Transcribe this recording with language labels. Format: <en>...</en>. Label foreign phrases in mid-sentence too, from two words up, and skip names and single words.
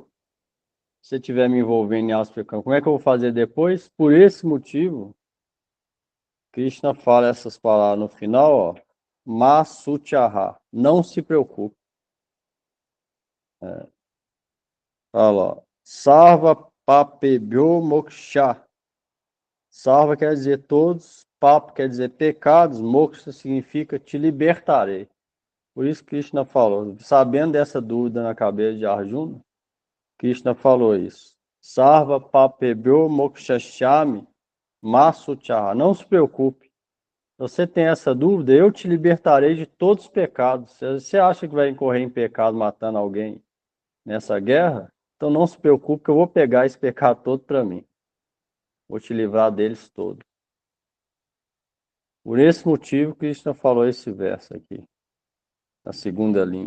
<pt>Se você estiver me envolvendo em atos pecaminosos, como é que eu vou fazer depois? Por esse motivo, Krishna fala essas palavras no final, ó. Masuchaha, não se preocupe. Fala, ó.</pt> <sa>सर्व पापेभ्यो मोक्ष.</sa> <pt>Sarva quer dizer todos, papo quer dizer pecados, moksha significa te libertarei. Por isso Krishna falou, sabendo dessa dúvida na cabeça de Arjuna, Krishna falou isso.</pt> <sa>सर्व पापेभ्यो मोक्षयिष्यामि मा शुचः.</sa> <pt>Não se preocupe. Se você tem essa dúvida, eu te libertarei de todos os pecados. Se você acha que vai incorrer em pecado matando alguém nessa guerra, então não se preocupe que eu vou pegar esse pecado todo para mim. Vou te livrar deles todos. Por esse motivo, Krishna falou esse verso aqui, na segunda linha.</pt>